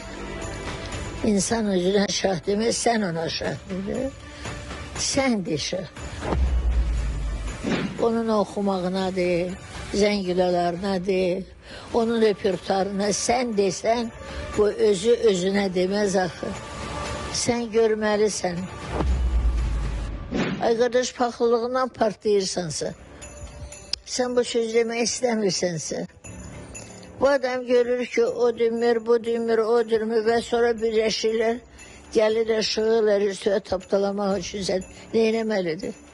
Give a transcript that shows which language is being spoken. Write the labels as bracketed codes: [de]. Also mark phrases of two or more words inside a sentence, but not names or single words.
[az] İnsan özüne şah demez, sen ona şah dedi. Sen de şah. Onun okumağına değil, zəngilələrine değil, onun repertuarına sen desen, bu özü özüne demez axı. Sen görməlisən. Ay qardaş, paxıllığından partlayırsansa, sen bu söz demək istəmirsənsə, bu adam görür ki, o demir, bu demir, o demir ve sonra birləşirlər, gəlirlər, şığırlar, üstüne tapdalamaq üçün sən neynəməlidir?